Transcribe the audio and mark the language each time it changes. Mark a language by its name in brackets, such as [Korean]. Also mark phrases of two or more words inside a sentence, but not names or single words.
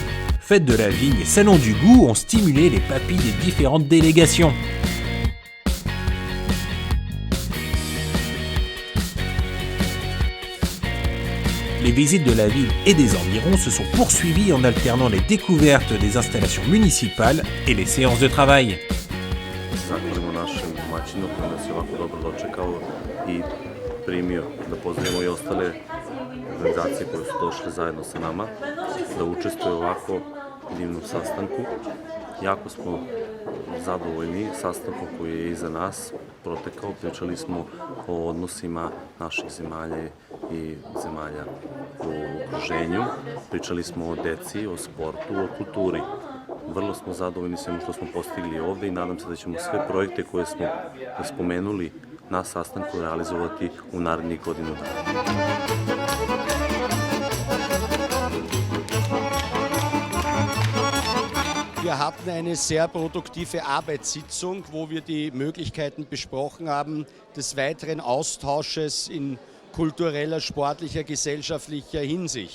[French] Fête de la vigne et salon du goût ont stimulé les papilles des différentes délégations. Les visites de la ville et des environs se sont poursuivies en alternant les découvertes des installations municipales et les séances de travail. [Serbian] Primio da pozdravimo i ostale organizacije koje su došle zajedno sa nama da učestvuju u ovako divnom sastanku. Jako smo zadovoljni sastankom koji je iza nas protekao. Pričali smo o odnosima naših zemalja i zemalja u okruženju. Pričali smo o deci, o sportu, o kulturi. Vrlo smo zadovoljni svemu što smo postigli ovde i nadam se da ćemo sve projekte koje smo spomenuli na sastanku realizovati u narednih godinu dana. [German] Wir hatten eine sehr produktive Arbeitssitzung, wo wir die Möglichkeiten besprochen haben, des weiteren Austausches in kultureller, sportlicher, gesellschaftlicher Hinsicht.